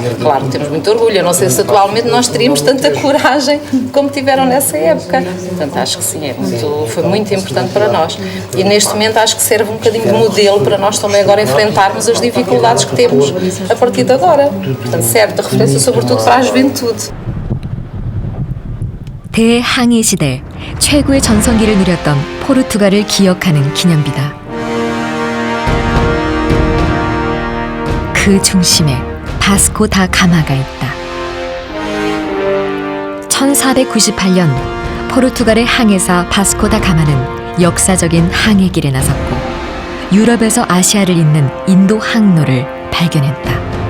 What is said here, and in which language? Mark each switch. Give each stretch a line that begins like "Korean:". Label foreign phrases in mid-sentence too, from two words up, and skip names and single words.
Portuguese: Claro, temos muito orgulho. Eu não sei se atualmente nós teríamos tanta coragem como tiveram nessa época. Portanto, acho que sim, foi muito importante para nós. E neste momento acho que serve um bocadinho de modelo para nós também agora enfrentarmos as dificuldades que temos a partir de agora. Portanto, serve de referência sobretudo para a juventude.
Korean: 대항해 시대 최고의 전성기를 누렸던 포르투갈을 기억하는 기념비다. 그 중심에 바스코 다 가마가 있다. 1498년 포르투갈의 항해사 바스코 다 가마는 역사적인 항해길에 나섰고 유럽에서 아시아를 잇는 인도 항로를 발견했다.